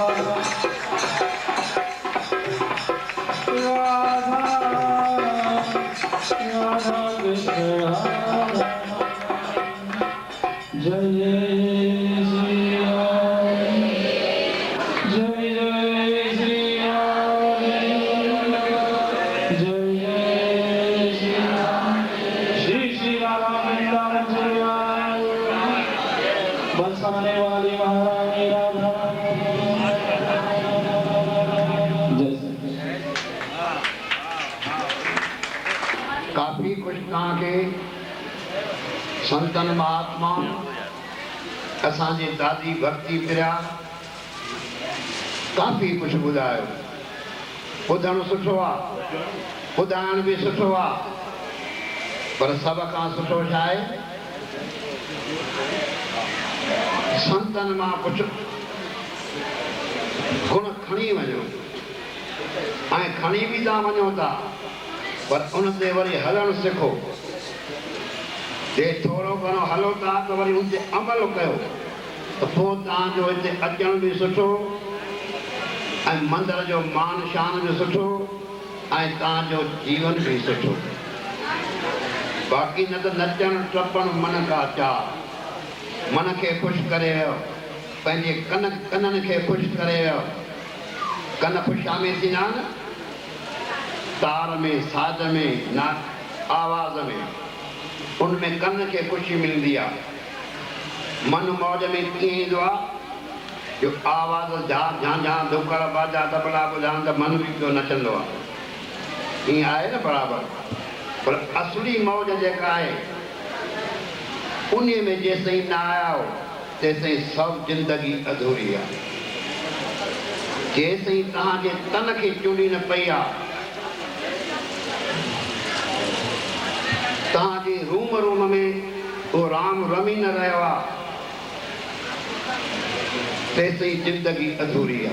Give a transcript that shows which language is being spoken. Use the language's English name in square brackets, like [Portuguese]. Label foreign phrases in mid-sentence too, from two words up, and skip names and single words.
[Hindi] राधा राधा कृष्ण राधा जय श्री राम जय श्री राम जय श्री राम श्री श्री राधा वृंदावन बरसाने वाली महारानी राधा जय [Sindhi] काफ़ी कुछ तव्हांखे संतन महात्मा असांजे दादी भक्ति प्रिया काफ़ी कुछ ॿुधायो। ॿुधणु सुठो आहे, ॿुधाइण बि सुठो आहे, पर सभ खां सुठो छा आहे संतन मां कुझु गुण खणी वञो ऐं खणी बि तव्हां वञो था पर उन ते वरी हलणु सिखो। जे थोरो घणो हलो था त वरी उन ते अमल कयो त पोइ तव्हांजो हिते अचण बि सुठो ऐं मंदर जो मान शान बि सुठो ऐं तव्हांजो जीवन बि सुठो। बाक़ी न त नचणु टपणु मन का चाह, मन खे ख़ुशि करे वियो, पंहिंजे कननि खे ख़ुशि करे वियो। कन ख़ुशा में थींदा आहिनि, तार में, साज में, ना आवाज़ में, उनमें कन खे ख़ुशी मिलंदी आहे। मन मौज में कीअं ईंदो आहे जो आवाज़ झांझा धुकड़ बाजा तबला ॿुधाइनि त मन बि पियो नचंदो आहे, ईअं आहे न बराबरि। पर असली मौज जेका आहे उन में जेसिताईं न आया हो तेसिताईं सभु ज़िंदगी अधूरी आहे। जेसिताईं तव्हांजे तन खे चूड़ी न पई आहे, तव्हांजे रूम में उहो राम रमी न रहियो आहे, तेसिताईं ज़िंदगी अधूरी आहे।